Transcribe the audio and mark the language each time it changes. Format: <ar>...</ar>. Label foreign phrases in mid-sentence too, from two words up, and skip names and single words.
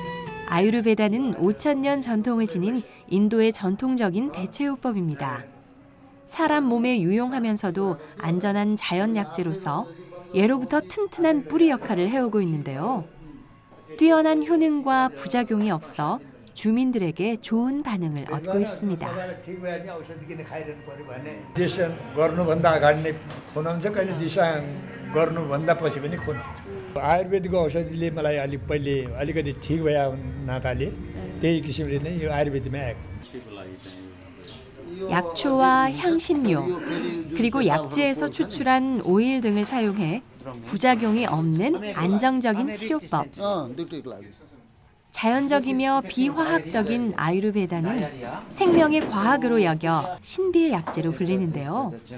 <ko>아유르베다는 5,000년 전통을 지닌 인도의 전통적인 대체요법입니다. 사람 몸에 유용하면서도 안전한 자연 약재로서 예로부터 튼튼한 뿌리 역할을 해오고 있는데요. 뛰어난 효능과 부작용이 없어 주민들에게 좋은 반응을 얻고 있습니다.</ko> <ne>दिशा गर्नुभन्दा अगाडि नै खुन हुन्छ कहिले दिशा गर्नुभन्दा पछि पनि खुन हुन्छ आयुर्वेदिक औषधिले मलाई अलिक पहिले अलिकति ठिक भए नाताले त्यही किसिमले नै यो आयुर्वेदमै आएको</ne> <ko>약초와 향신료 그리고 약재에서 추출한 오일 등을 사용해 부작용이 없는 안정적인 치료법. 자연적이며 비화학적인 아유르베다는 생명의 과학으로 여겨 신비의 약재로 불리는데요.</ko>